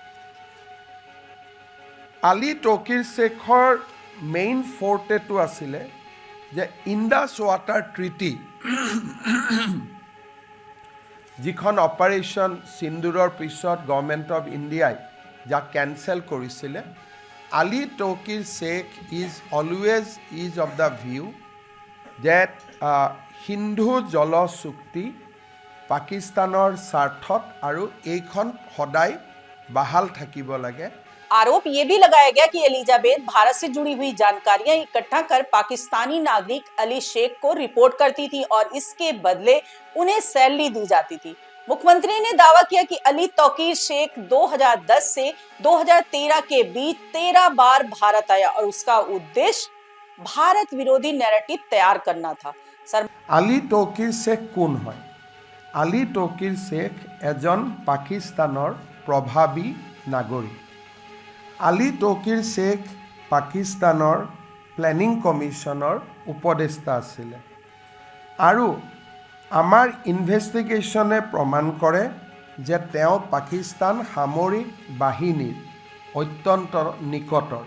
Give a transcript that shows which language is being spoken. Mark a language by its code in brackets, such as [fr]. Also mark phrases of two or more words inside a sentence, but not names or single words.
[as] আলী তকিৰ শেখৰ মেইন ফৰ্টেটো আছিলে যে ইণ্ডাছ ৱাটাৰ ট্ৰিটি যিখন অপাৰেশ্যন সিন্দুৰৰ পিছত গভৰ্ণমেণ্ট অফ ইণ্ডিয়াই যাক কেনচেল কৰিছিলে, Ali Tokir Sheikh [en] is always of the view that [as] Hindu Jala Chukti Pakistaনৰ স্বাৰ্থত আৰু এইখন সদায় বাহাল থাকিব লাগে। [hi] आरोप ये भी लगाया गया कि एलिजाबेथ भारत से जुड़ी हुई जानकारियां इकट्ठा कर पाकिस्तानी नागरिक अली शेख को रिपोर्ट करती थी और इसके बदले उन्हें सैलरी दी जाती थी। मुख्यमंत्री ने दावा किया कि अली तौकीर शेख 2010 से 2013 के बीच 13 बार भारत आया और उसका उद्देश्य भारत विरोधी नैरेटिव तैयार करना था। [as] আলী তৌকিৰ শেখ কোন হয়? আলী তৌকিৰ শেখ এজন পাকিস্তানৰ প্ৰভাৱী নাগৰিক। আলী তৌকিৰ শেখ পাকিস্তানৰ প্লেনিং কমিশ্যনৰ উপদেষ্টা আছিলে আৰু আমাৰ ইনভেষ্টিগেশ্যনে প্ৰমাণ কৰে যে তেওঁ পাকিস্তান সামৰিক বাহিনীৰ অত্যন্ত নিকটৰ।